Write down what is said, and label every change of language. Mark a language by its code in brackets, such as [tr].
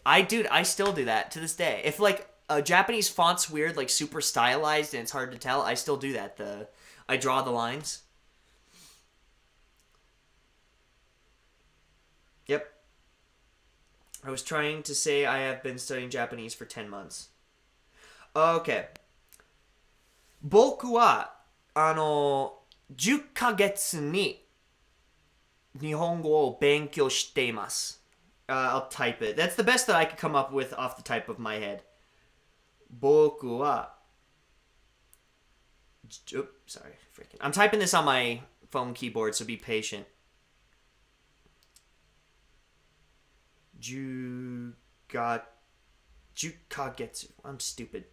[en] I still do that to this day. If like a Japanese font's weird, like super stylized and it's hard to tell, I still do that. I draw the lines. Yep. I was trying to say I have been studying Japanese for 10 months. Okay. [ja] 僕は10ヶ月に日本語を勉強しています。 [en] I'll type it. That's the best that I could come up with off the type of my head. 僕は sorry, freaking. I'm typing this on my phone keyboard, so be patient. 10ヶ月.I'm stupid.